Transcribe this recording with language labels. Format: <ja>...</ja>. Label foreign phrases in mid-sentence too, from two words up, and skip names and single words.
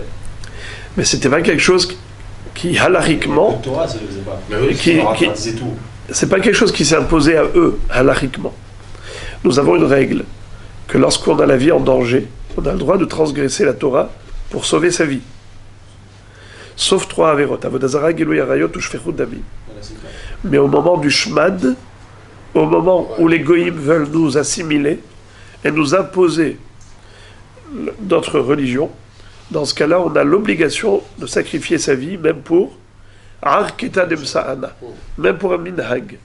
<fr>Mais c'était pas quelque chose qui halachiquement, Le Torah, ça le faisait pas. Mais oui, qui- Le Torah qui- disait tout. c'est pas quelque chose qui s'est imposé à eux halachiquement. Nous avons une règle que lorsqu'on a la vie en danger, on a le droit de transgresser la Torah pour sauver sa vie. Sauf 3 averot,</fr> <he>עבודה זרה, גילוי עריות</he> <fr>ou</fr> <he>שפיכות דמים.</he> <fr>Voilà, c'est clair. Mais au moment du shmad, au moment où les goïms veulent nous assimiler et nous imposer notre religion, dans ce cas-là, on a l'obligation de sacrifier sa vie, même pour</fr> <arc>ערקתא דמסאנא,</arc> <fr>même pour un minhag.</fr>